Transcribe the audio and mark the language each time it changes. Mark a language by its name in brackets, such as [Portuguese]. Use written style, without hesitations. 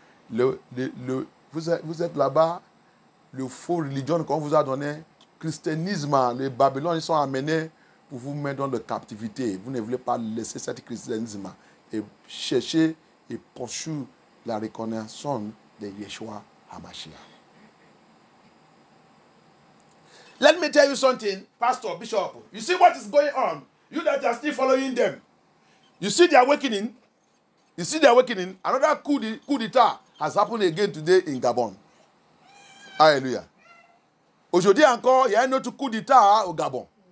[French] Vous êtes là-bas, le faux religion qu'on vous a donné, christianisme, les Babylone, ils sont amenés pour vous mettre dans la captivité. Vous ne voulez pas laisser cet christianisme et chercher et poursuivre la reconnaissance de Yeshua HaMashiach. [English] Let me tell you something, Pastor, Bishop. You see what is going on? You that are still following them. You see the awakening? You see the awakening? Another coup d'etat has happened again today in Gabon. [French] Alléluia. Aujourd'hui encore, il y a un autre coup d'etat au Gabon.